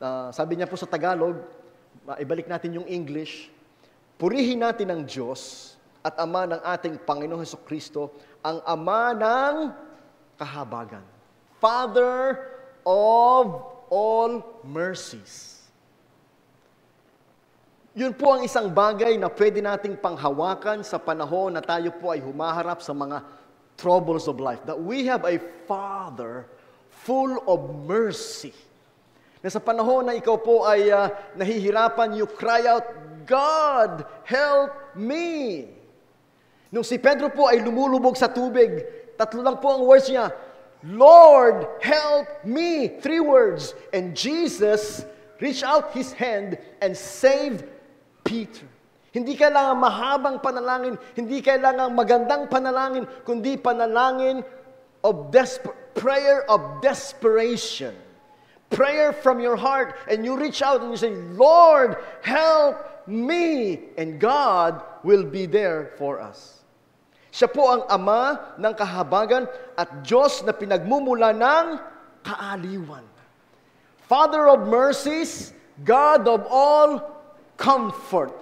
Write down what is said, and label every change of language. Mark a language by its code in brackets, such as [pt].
[tl] Sabi niya po sa Tagalog, ibalik natin yung English, purihin natin ang Diyos at Ama ng ating Panginoong Hesukristo, ang Ama ng kahabagan. [en] Father of all mercies. [tl] Yun po ang isang bagay na pwede nating panghawakan sa panahon na tayo po ay humaharap sa mga [en] troubles of life. That we have a Father full of mercy. [tl] Na sa panahon na ikaw po ay nahihirapan, [en] you cry out, God, help me! [tl] Nung si Pedro po ay lumulubog sa tubig, 3 lang po ang words niya, [en] Lord, help me! 3 words. And Jesus reached out His hand and saved Peter. [tl] Hindi kailangan mahabang panalangin, hindi kailangan magandang panalangin, kundi panalangin [en] of prayer of desperation. Prayer from your heart, and you reach out and you say, Lord, help me! And God will be there for us. [tl] Siya po ang Ama ng kahabagan at Diyos na pinagmumula ng kaaliwan. [en] Father of mercies, God of all comfort.